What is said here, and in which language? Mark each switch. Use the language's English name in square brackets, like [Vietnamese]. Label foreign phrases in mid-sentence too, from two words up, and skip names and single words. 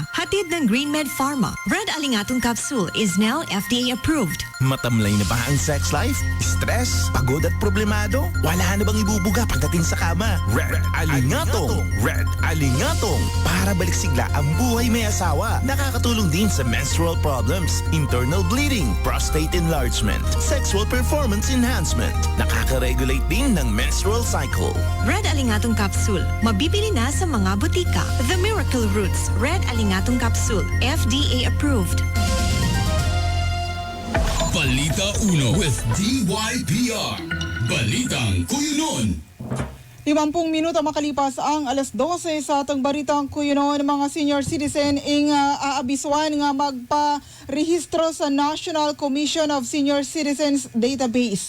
[Filipino] Hatid ng GreenMed Pharma. Red Alingatong [English] capsule is now FDA approved. [Filipino] Matamlay na ba ang sex life? Stress? Pagod at problemado? Wala na bang ibubuga pagdating sa kama? Red Alingatong! Red Alingatong! Para balik sigla ang buhay may asawa. Nakakatulong din sa [English] menstrual problems, internal bleeding, prostate enlargement, sexual performance enhancement. [Filipino] Nakaka-regulate din ng [English] menstrual cycle. [Filipino] Red Alingatong capsule. Mabibili na sa mga butika. [English] The Miracle Roots Red Alingatong capsule. FDA approved. [Filipino] Balita Uno with DYPR. Balitang Kuyunon. [Hiligaynon] 50 minuto makalipas ang 12:00 sa atong Balitang Kuyunon, mga [English] senior citizen [Hiligaynon] ing aabisuan nga magpa-rehistro sa National Commission of Senior Citizens Database.